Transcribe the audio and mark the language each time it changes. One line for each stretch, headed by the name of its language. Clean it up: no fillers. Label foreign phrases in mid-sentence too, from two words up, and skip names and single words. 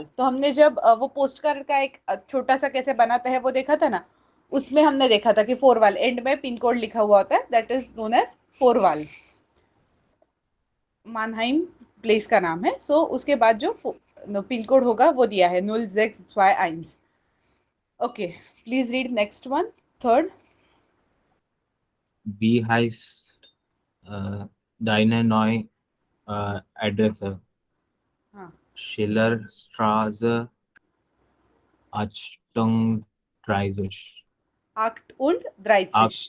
Hindi: तो हमने जब वो
English: post card
Hindi: का एक छोटा सा कैसे बनाता है वो देखा था ना, उसमें हमने देखा था कि फोरवाल एंड में
English: pin code
Hindi: लिखा हुआ होता है,
English: that is known as Vorwahl.
Hindi: मानहाइम प्लेस का नाम है. सो उसके बाद जो
English: pin code
Hindi: होगा वो दिया है 061.
English: Okay, please read next one, third.
German: Wie heißt deine neue Adresse?
Hindi: हाँ,
German: Schillerstraße, 38. acht und 30.